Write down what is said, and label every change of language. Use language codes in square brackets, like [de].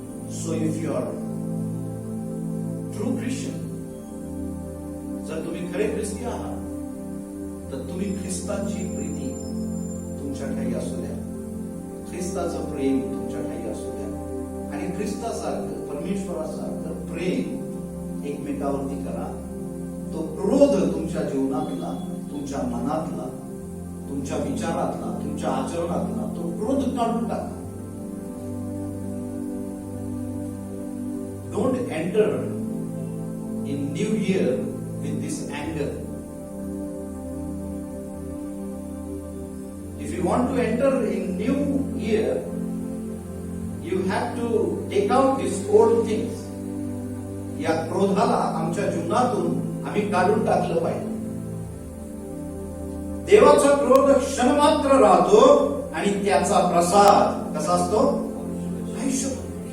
[en] So if you are true Christian, [mr] जर तुम्ही खरे ख्रिस्ती आहात तर तुम्ही ख्रिस्ताची प्रीती तुमच्या ठाई असू द्या, ख्रिस्ताचं प्रेम तुमच्या ठाई असू द्या आणि ख्रिस्तासारखं, परमेश्वरासारखं प्रेम एकमेकावरती करा. तो क्रोध तुमच्या जीवनातला, तुमच्या मनातला, तुमच्या विचारातला, तुमच्या आचरणातला तो क्रोध काढून टाका. [en] Don't enter in New Year with this anger. If you want to enter in New Year, you have to take out these old things. [mr] या क्रोधाला आमच्या जीवनातून आम्ही काढून टाकलं पाहिजे. देवाचा क्रोध क्षणमात्र राहतो आणि त्याचा प्रसाद कसा असतो? आयुष्यभर.